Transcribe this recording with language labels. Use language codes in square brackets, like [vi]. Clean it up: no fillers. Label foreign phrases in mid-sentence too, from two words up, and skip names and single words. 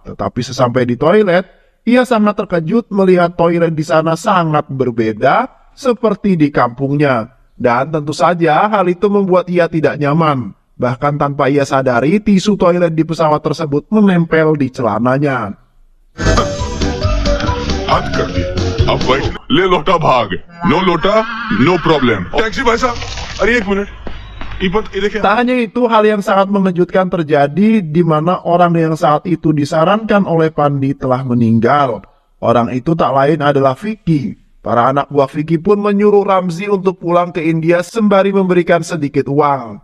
[id] Tetapi sesampai di toilet, ia sangat terkejut melihat toilet di sana sangat berbeda seperti di kampungnya. Dan tentu saja hal itu membuat ia tidak nyaman. Bahkan tanpa ia sadari, tisu toilet di pesawat tersebut menempel di celananya. [hi] हद कर दिया अब बैठ ले लोटा भाग नो लोटा [en] no problem [hi] टैक्सी भाई साहब अरे एक मिनट [id] Tak hanya itu, hal yang sangat mengejutkan terjadi di mana orang yang saat itu disarankan oleh Pandi telah meninggal. Orang itu tak lain adalah Vicky. Para anak buah Vicky pun menyuruh Ramzi untuk pulang ke India sembari memberikan sedikit uang.